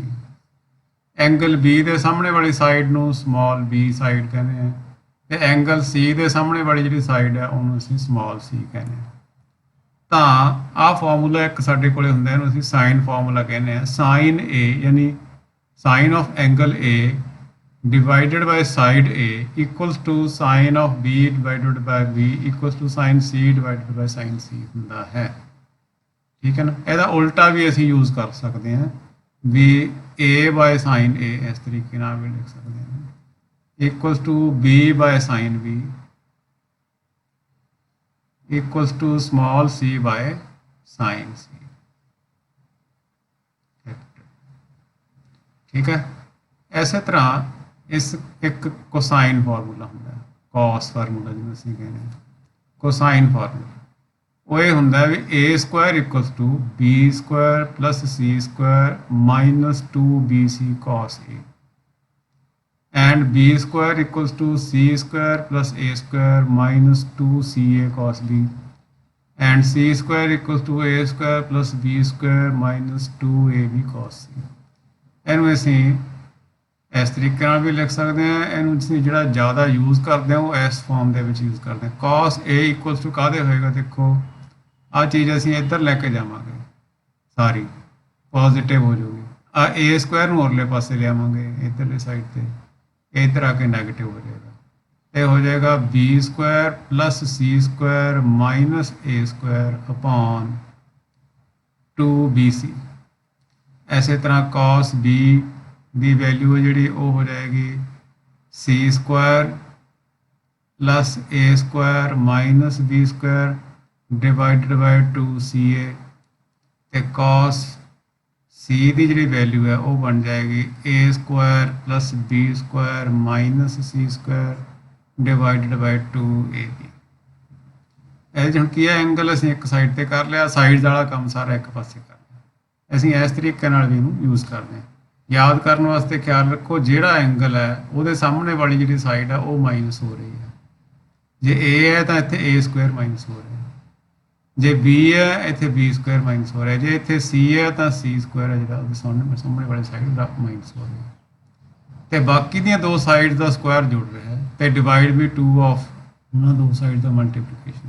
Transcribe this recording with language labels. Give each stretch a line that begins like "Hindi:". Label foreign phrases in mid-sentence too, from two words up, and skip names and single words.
Punjabi: ਐਂਗਲ B ਦੇ ਸਾਹਮਣੇ ਵਾਲੀ ਸਾਈਡ ਨੂੰ
English: small B side
Punjabi: ਕਹਿੰਦੇ ਆ, ਤੇ ਐਂਗਲ C ਦੇ ਸਾਹਮਣੇ ਵਾਲੀ ਜਿਹੜੀ ਸਾਈਡ ਹੈ ਉਹਨੂੰ ਅਸੀਂ
English: small C
Punjabi: ਕਹਿੰਦੇ ਆ। ਤਾਂ ਆਹ ਫਾਰਮੂਲਾ ਇੱਕ ਸਾਡੇ ਕੋਲੇ ਹੁੰਦਾ, ਇਹਨੂੰ ਅਸੀਂ
English: sine formula
Punjabi: ਕਹਿੰਦੇ ਆ।
English: sine A ਯਾਨੀ sine of angle A divided by side A equals to sin of B divided by B equals to sin C divided by sin C
Punjabi: ਹੁੰਦਾ ਹੈ। ਠੀਕ ਹੈ ਨਾ। ਇਹਦਾ ਉਲਟਾ ਵੀ ਅਸੀਂ ਯੂਜ਼ ਕਰ ਸਕਦੇ ਹਾਂ ਵੀ
English: A by sin A
Punjabi: ਇਸ ਤਰੀਕੇ ਨਾਲ ਵੀ ਲਿਖ ਸਕਦੇ ਹਾਂ
English: equals to B by sin B equals to small c by sin C।
Punjabi: ਠੀਕ ਹੈ। ਇਸੇ ਤਰ੍ਹਾਂ ਇਸ ਇੱਕ
English: cosine formula
Punjabi: ਹੁੰਦਾ,
English: cos formula
Punjabi: ਜਿਹਨੂੰ ਅਸੀਂ ਕਹਿੰਦੇ ਹਾਂ।
English: cosine formula
Punjabi: ਉਹ ਇਹ ਹੁੰਦਾ ਵੀ
English: A² equals to B² plus C² minus 2BC cos A and B² equals to C² plus A² minus 2CA cos B and C² equals to A² plus B² minus 2AB cos C।
Punjabi: ਇਹਨੂੰ ਅਸੀਂ ਇਸ ਤਰੀਕੇ ਨਾਲ ਵੀ ਲਿਖ ਸਕਦੇ ਹਾਂ। ਇਹਨੂੰ ਅਸੀਂ ਜਿਹੜਾ ਜ਼ਿਆਦਾ ਯੂਜ਼ ਕਰਦੇ ਹਾਂ ਉਹ ਇਸ ਫਾਰਮ ਦੇ ਵਿੱਚ ਯੂਜ਼ ਕਰਦੇ ਹਾਂ।
English: cos A equals to
Punjabi: ਕਾਹਦੇ ਹੋਏਗਾ? ਦੇਖੋ ਆਹ ਚੀਜ਼ ਅਸੀਂ ਇੱਧਰ ਲੈ ਕੇ ਜਾਵਾਂਗੇ, ਸਾਰੀ ਪੋਜ਼ਿਟਿਵ ਹੋ ਜਾਊਗੀ। ਆ A² ਨੂੰ ਉਰਲੇ ਪਾਸੇ ਲਿਆਵਾਂਗੇ ਇੱਧਰਲੀ ਸਾਈਡ ਤੇ, ਇੱਧਰ ਆ ਕੇ ਨੈਗੇਟਿਵ ਹੋ ਜਾਏਗਾ। ਇਹ ਹੋ ਜਾਏਗਾ
English: B² plus C² minus A² upon 2BC।
Punjabi: ਇਸੇ ਤਰ੍ਹਾਂ
English: cos B
Punjabi: ਦੀ ਵੈਲਿਊ ਹੈ ਜਿਹੜੀ ਉਹ ਹੋ ਜਾਏਗੀ
English: C² plus A² minus B² divided by 2CA
Punjabi: ਤੇ
English: cos C
Punjabi: ਦੀ ਜਿਹੜੀ ਵੈਲਿਊ ਹੈ ਉਹ ਬਣ ਜਾਏਗੀ
English: A² plus B² minus C² divided by 2AB।
Punjabi: ਇਹ ਹੁਣ ਕੀ ਹੈ? ਐਂਗਲ ਅਸੀਂ ਇੱਕ ਸਾਈਡ ਤੇ ਕਰ ਲਿਆ, ਸਾਈਡਸ ਵਾਲਾ ਕੰਮ ਸਾਰਾ ਇੱਕ ਪਾਸੇ ਕਰ ਲਿਆ। ਅਸੀਂ ਇਸ ਤਰੀਕੇ ਨਾਲ ਵੀ ਇਹਨੂੰ ਯੂਜ਼ ਕਰਦੇ ਹਾਂ। ਯਾਦ ਕਰਨ ਵਾਸਤੇ ਖਿਆਲ ਰੱਖੋ ਜਿਹੜਾ ਐਂਗਲ ਹੈ ਉਹਦੇ ਸਾਹਮਣੇ ਵਾਲੀ ਜਿਹੜੀ ਸਾਈਡ ਹੈ ਉਹ ਮਾਈਨਸ ਹੋ ਰਹੀ ਹੈ। ਜੇ A ਹੈ ਤਾਂ ਇੱਥੇ A² ਮਾਈਨਸ ਹੋ ਰਿਹਾ, ਜੇ B ਹੈ ਇੱਥੇ B² ਮਾਈਨਸ ਹੋ ਰਿਹਾ, ਜੇ ਇੱਥੇ C ਹੈ ਤਾਂ C² ਹੈ ਜਿਹੜਾ ਉਹਦੇ ਸਾਹਮਣੇ ਵਾਲੀ ਸਾਈਡ ਦਾ ਮਾਈਨਸ ਹੋ ਰਿਹਾ, ਤੇ ਬਾਕੀ ਦੀਆਂ ਦੋ ਸਾਈਡ ਦਾ ਸਕੁਆਇਰ ਜੁੜ ਰਿਹਾ ਹੈ ਤੇ ਡਿਵਾਈਡ ਵੀ 2 ਆਫ ਉਹਨਾਂ ਦੋ ਸਾਈਡ ਦਾ ਮਲਟੀਪਲੀਕੇਸ਼ਨ।